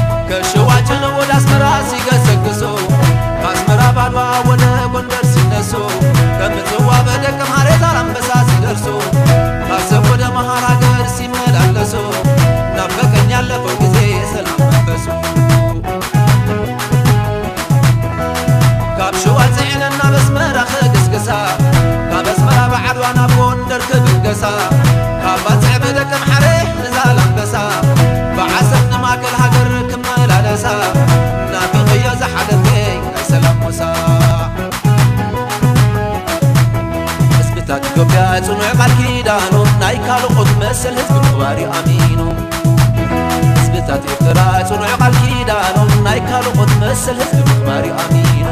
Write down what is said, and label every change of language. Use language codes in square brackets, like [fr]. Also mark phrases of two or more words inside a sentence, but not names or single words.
[am] ከሸዋ ጭነው ወደ አስመራ ሲገሰግሱ፣ ከአስመራ ባድዋ ወደ ጎንደር ሲነሱ፣ ከምጽዋ በደቀ ማርያም ዛላንበሳ ሲደርሱ፣ ካሰብ ወደ መሃር ሀገር ሲመላለሱ፣ ናፈቀኝ ያለፈው ጊዜ የሰላም መንፈሱ። [ti] ካብ ሽዋ ፅዒነና መስመራ ክግስግሳ፣ ካብ ኣስመራ ብዓድዋ ናብ ጎንደር ክብገሳ፣ ካብ ባፅዕ ብደቀ ምሓረ ንዛላምበሳ፣ ብዓሰብ ንማእከል ሃገር ክመላለሳ፣ ናፍቕዮ ዝሓደገይ ናይ ሰላም ሙሳ። ህዝብታት ኢትዮጵያ ጽኑዕ ቃል ኪዳኖም ናይ ካልኦት መሰል ህዝቢ ምኽባር ይኣሚኑ። ህዝብታት ኤርትራ ጽኑዕ ቃል ኪዳኖም ናይ ካልኦት መሰል ህዝቢ ምኽባር ይኣሚኑ።